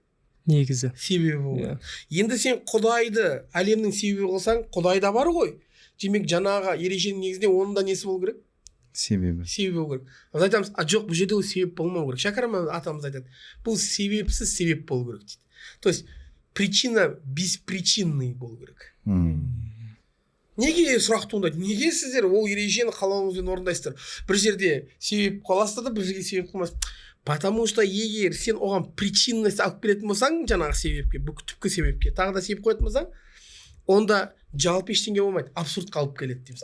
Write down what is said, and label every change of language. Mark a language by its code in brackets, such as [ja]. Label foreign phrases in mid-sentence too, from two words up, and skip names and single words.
[kk] Негізі. Себебі болу керек. Енді сен Құдайды әлемнің себебі қылсаң, Құдай да бар ғой. Демек жаңағы ереженің негізінде оның да несі болу керек? Себебі болу керек. Біз айтамыз, жоқ, бұл жерде ол себеп болмау керек. Шәкәрім атамыз айтады, бұл себепсіз себеп болу керек дейді. [ru] То есть причина беспричинный [kk] болу керек. Неге сұрақ туындайды? Неге сіздер ол ережені қалауыңызбен орындайсыздар? Бір жерде себеп қаласыздар да, бір жерге себеп қылмайсыз. [ru] Потому что [kk] егер сен оған причинность алып келетін болсаң, жаңағы себепке, бұл түпкі себепке, тағы да себеп қоятын болсаң, онда жалпы ештеңе болмайды, абсурдқа алып келеді дейміз.